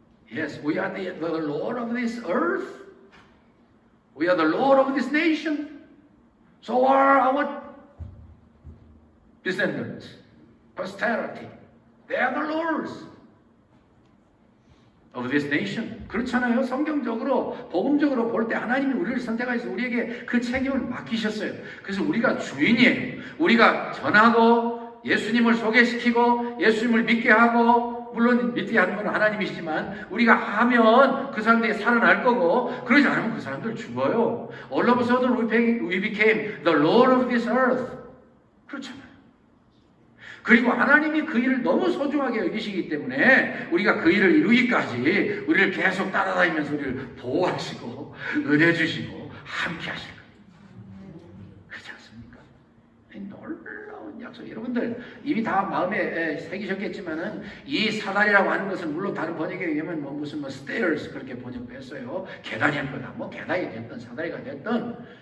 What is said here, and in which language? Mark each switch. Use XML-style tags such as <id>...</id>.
<en>Yes, we are the Lord of this earth. We are the Lord of this nation. So are our descendants, posterity. They are the Lords of this nation.</en> <ko>그렇잖아요. 성경적으로 복음적으로 볼 때 하나님이 우리를 선택하셔서 우리에게 그 책임을 맡기셨어요. 그래서 우리가 주인이에요. 우리가 전하고 예수님을 소개시키고 예수님을 믿게 하고, 물론 믿게 하는 건 하나님이시지만 우리가 하면 그 사람들이 살아날 거고, 그러지 않으면 그 사람들 죽어요.</ko> <en>All of a sudden we became the Lord of this earth.</en> <ko>그렇잖아요. 그리고 하나님이 그 일을 너무 소중하게 여기시기 때문에 우리가 그 일을 이루기까지 우리를 계속 따라다니면서 우리를 보호하시고 은혜 주시고 함께 하실 거예요. 그렇지 않습니까? 놀라운 약속. 여러분들 이미 다 마음에 새기셨겠지만은 이 사다리라고 하는 것은 물론 다른 번역에 의하면 무슨 stairs 그렇게 번역했어요. 계단일 거다. 계단이 됐든 사다리가 됐든</ko>